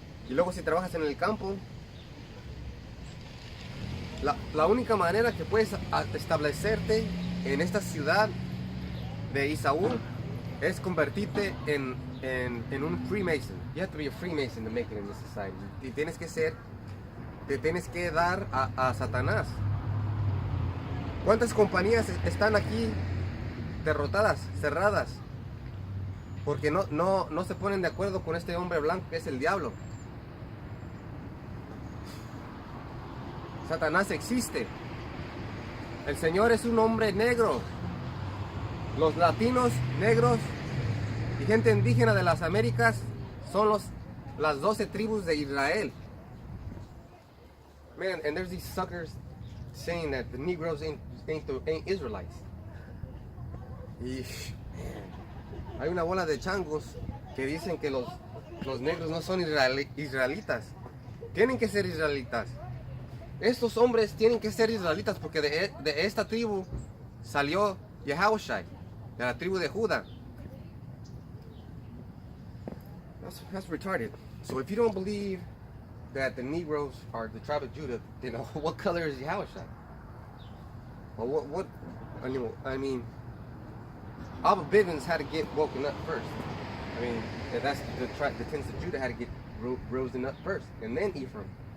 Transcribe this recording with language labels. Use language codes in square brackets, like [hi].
[es] Y luego si trabajas en el campo, la única manera que puedes establecerte en esta ciudad de Esaú es convertirte en un Freemason. [en] You have to be a Freemason to make it in this society. [es] Y te tienes que dar a Satanás. ¿Cuántas compañías están aquí derrotadas, cerradas? Porque no se ponen de acuerdo con este hombre blanco que es el diablo. Satanás existe. El Señor es un hombre negro. Los latinos, negros y gente indígena de las Américas son las 12 tribus de Israel. [en] Man, and there's these suckers saying that the Negroes ain't Israelites. Y, [es] Hay una bola de changos que dicen que los negros no son israelitas. Tienen que ser israelitas. Estos hombres tienen que ser israelitas porque de esta tribu salió Yahushua, de la tribu de Judá. [en] That's retarded. So if you don't believe that the Negroes are the tribe of Judah, then what color is Yahushua? Well, what? I mean, Abba Bivens had to get woken up first. I mean, that's the tens of Judah had to get risen up first, and then Ephraim.